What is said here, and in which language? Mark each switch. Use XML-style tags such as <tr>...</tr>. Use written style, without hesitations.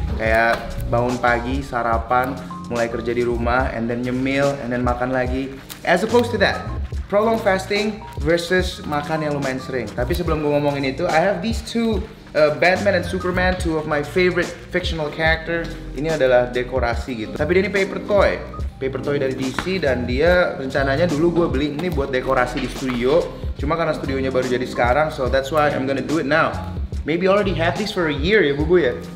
<id>Kayak bangun pagi, sarapan, mulai kerja di rumah,</id> <en>and then</en> <id>nyemil, and then makan lagi.</id> <en>As opposed to that, prolonged fasting versus</en> <id>makan yang lumayan sering. Tapi sebelum gue ngomongin itu,</id> <en>I have these two Batman and Superman, two of my favorite fictional character.</en> <id>Ini adalah dekorasi gitu. Tapi dia ini paper toy dari DC, dan dia rencananya dulu gue beli ini buat dekorasi di studio. Cuma karena studionya baru jadi sekarang,</id> <en>so that's why I'm gonna do it now. Maybe already have this for a year ya Bubu ya?</en>